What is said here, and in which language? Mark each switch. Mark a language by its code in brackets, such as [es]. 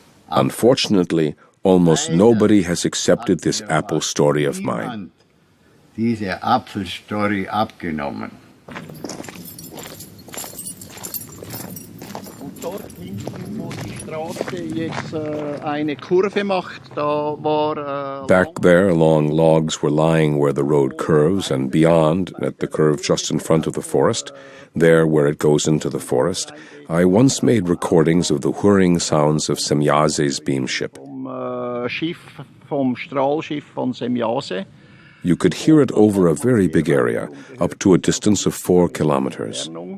[en] Unfortunately, almost nobody has accepted this apple story of mine. [de] Diese Apfelstory abgenommen. Und dort hinten, wo die Straße jetzt eine Kurve macht, da war... [en] Back there, long logs were lying where the road curves, and beyond, at the curve just in front of the forest, there where it goes into the forest, I once made recordings of the whirring sounds of Semjase's beamship. [de] Vom Strahlschiff von Semjase. [en] You could hear it over a very big area, up to a distance of 4 kilometers.